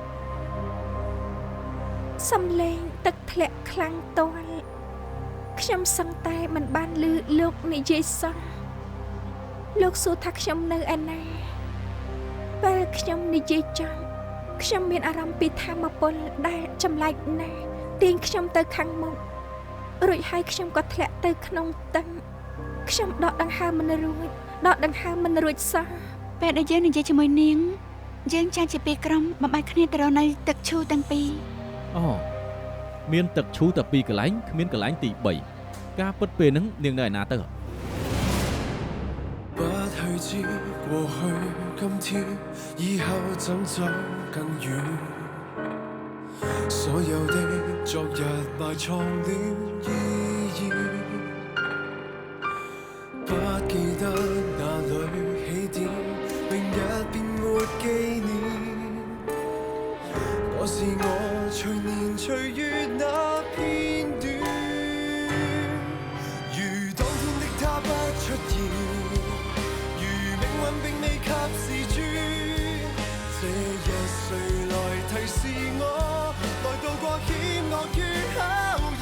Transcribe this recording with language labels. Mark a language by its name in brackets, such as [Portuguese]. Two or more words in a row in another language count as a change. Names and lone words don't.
[Khmer] សំឡេងទឹកធ្លាក់ខ្លាំងទាល់ខ្ញុំសឹងតែមិនបានឮលោកនិយាយសោះលោកសួរថាខ្ញុំនៅឯណាពេលខ្ញុំនិយាយចប់ខ្ញុំមានអារម្មណ៍ពីថាមពលដែលចម្លែកណាស់ទាញខ្ញុំទៅខាងមុខរួចហើយខ្ញុំក៏ធ្លាក់ទៅក្នុងទឹកខ្ញុំដកដង្ហើមមិនរួចសោះ ពេលដែលយើងនិយាយជាមួយនាងយើងចាច់ជាពីរក្រុមបំបែកគ្នាទៅរកនៅទឹកឈូទាំងពីរ អូមានទឹកឈូតែ2កន្លែងគ្មានកន្លែងទី3ការពិតពេលហ្នឹងនាងនៅឯណាទៅ [Cantonese] 不去知過去今天以後怎走更遠所有的昨日埋藏了意義不記得哪裏起點明日便沒紀念我是我隨年隨月那片段如當天的他不出現並未及時轉，這日誰來提示我，來渡過險惡與考驗？